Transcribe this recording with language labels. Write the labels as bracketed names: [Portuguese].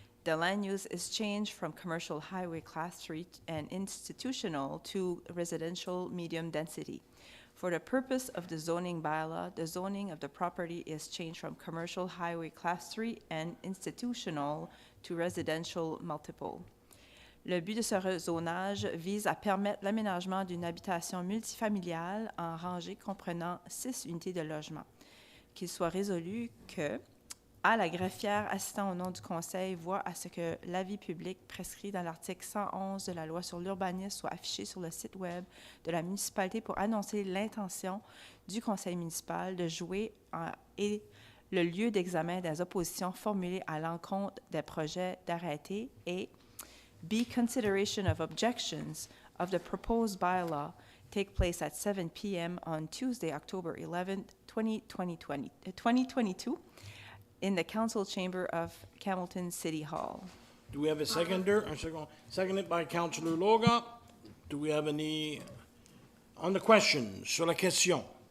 [English] The land use is changed from commercial highway class 3 and institutional to residential medium density. For the purpose of the zoning bylaw, the zoning of the property is changed from commercial highway class 3 and institutional to residential multiple. [French] Le but de ce rezonage vise à permettre l'aménagement d'une habitation multifamiliale en rangée comprenant 6 unités de logement. Qu'il soit résolu que A, la greffière assistant au nom du Conseil voit à ce que l'avis public prescrit dans l'article 111 de la loi sur l'urbanisme soit affiché sur le site Web de la municipalité pour annoncer l'intention du Conseil municipal de jouer et le lieu d'examen des oppositions formulées à l'encontre des projets d'arrêté et B, [English] consideration of objections of the proposed bylaw take place at 7 p.m. on Tuesday, October 11th, 2022, in the council chamber of Hamilton City Hall. Do we have a seconder? [French] Un second. [English] Seconded by Councillor Loga. Do we have any on the question, [French] sur la question?